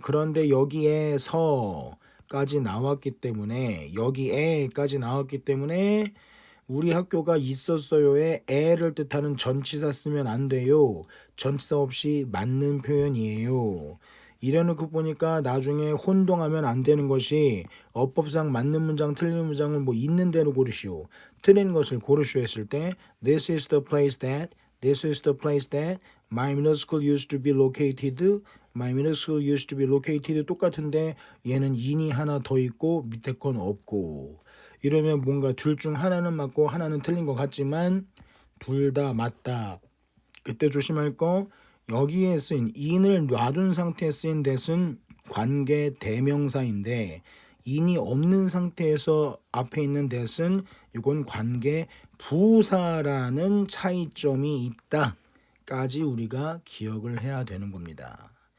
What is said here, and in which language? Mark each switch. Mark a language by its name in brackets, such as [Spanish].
[Korean] 그런데 여기에서까지 나왔기 때문에 여기에까지 나왔기 때문에 우리 학교가 있었어요에 에를 뜻하는 전치사 쓰면 안 돼요. 전치사 없이 맞는 표현이에요. 이래놓고 보니까 나중에 혼동하면 안 되는 것이 어법상 맞는 문장 틀린 문장을 뭐 있는 대로 고르시오. 틀린 것을 고르시오 했을 때 [English] This is the place that This is the place that my middle school used to be located. My middle school used to be located [Korean] 똑같은데 얘는 in이 하나 더 있고 밑에 건 없고 이러면 뭔가 둘 중 하나는 맞고 하나는 틀린 것 같지만 둘 다 맞다. 그때 조심할 거 여기에 쓰인 in을 놔둔 상태에 쓰인 that은 관계 대명사인데 in이 없는 상태에서 앞에 있는 that은 이건 관계 부사라는 차이점이 있다까지 우리가 기억을 해야 되는 겁니다.